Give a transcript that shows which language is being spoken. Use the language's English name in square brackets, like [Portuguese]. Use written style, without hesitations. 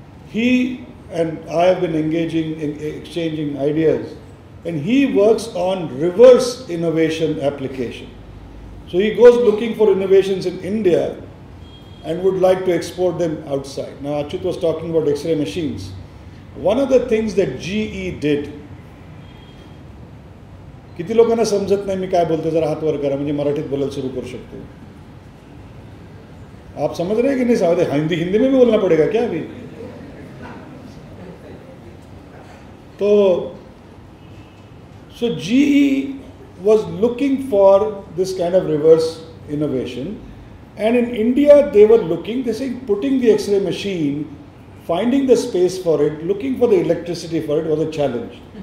[English] He and I have been exchanging ideas, and he works on reverse innovation application. So he goes looking for innovations in India and would like to export them outside. Now Achyut was talking about X-ray machines. One of the things that GE did, [Marathi] किती लोकांना समजत नाही मी काय बोलतो, जरा हात वर करा म्हणजे मराठीत बोलायला सुरू करू शकतो. [Hindi] आप समझ रहे हैं कि नहीं साहब? हिंदी में भी बोलना पड़ेगा क्या अभी? [English] So GE was looking for this kind of reverse innovation, and in India they were looking, they say putting the X-ray machine, finding the space for it, looking for the electricity for it was a challenge.